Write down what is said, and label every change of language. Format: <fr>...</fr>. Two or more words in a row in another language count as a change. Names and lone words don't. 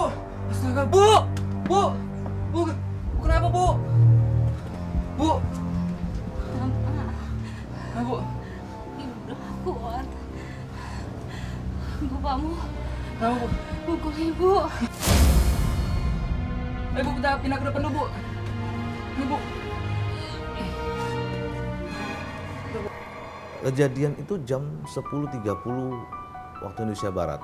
<id>Astaga, Bu! Bu! Bu, kenapa, Bu? Bu! Ah, Bu. Ibu udah kuat. Ibu kamu Kenapa, Bu? pukul ibu. Ayo, Bu, kita pindah ke depan dulu, Bu. Ayo, Bu. Kejadian itu jam 10.30 waktu Indonesia Barat.</id>